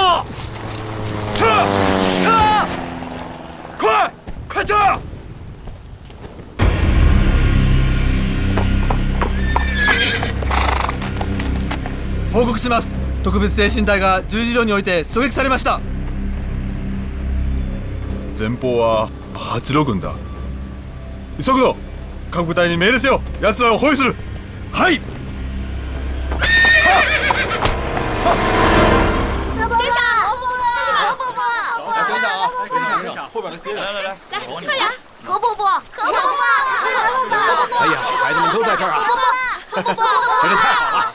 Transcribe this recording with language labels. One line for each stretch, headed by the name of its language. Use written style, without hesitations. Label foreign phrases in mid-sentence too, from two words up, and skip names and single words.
Chinese: 撤！撤！快撤！
Japanese: 報告します。特別精神隊が十字路において狙撃されました。前方は八路軍だ。急ぐぞ。各部隊に命令せよ。奴らを包囲する。はい。
Chinese: 后边的接着，来，快点！何伯伯，哎呀，孩子们都在这儿啊！何伯伯，真是太好了！